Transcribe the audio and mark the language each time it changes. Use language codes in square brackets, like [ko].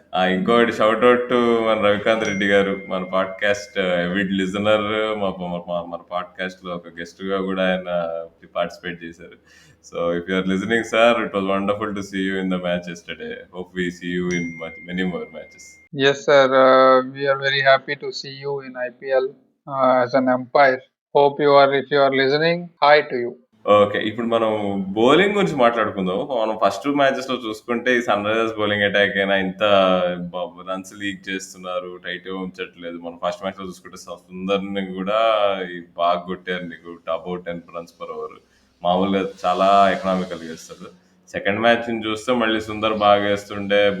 [te] ఇంకోటి shout out to మన రవికాంత్ రెడ్డి గారు, మన పాడ్కాస్ట్ ఎవిడ్ లిజనర్. మన పాడ్కాస్ట్ లో ఒక గెస్ట్ గా కూడా ఆయన పార్టిసిపేట్ చేశారు. [en] So if you are listening sir, it was wonderful to see you in the match yesterday. Hope we see you in many more matches. Yes, sir. We are very happy to see you in IPL as an umpire. Hope if you are listening, hi to you. [te] Okay. ఇప్పుడు మనం bowling గురించి మాట్లాడుకుందాం. మనం first మ్యాచెస్‌లో చూసుకుంటే ఈ sun Risers bowling attack అయినా ఇంత runs leak చేస్తున్నారు. టైట్‌గా ఉంచట్లేదు. మనం ఫస్ట్ మ్యాచ్‌లో చూసుకుంటే సుందర్‌ని కూడా బాగా కొట్టారు నీకు అబౌట్ 10 రన్స్ పర్ ఓవర్. మామూలుగా చాలా ఎకనామికల్‌గా ఏస్తాడు. సెకండ్ మ్యాచ్‌ని చూస్తే మళ్ళీ సుందర్ బాగా ఏస్తుండే.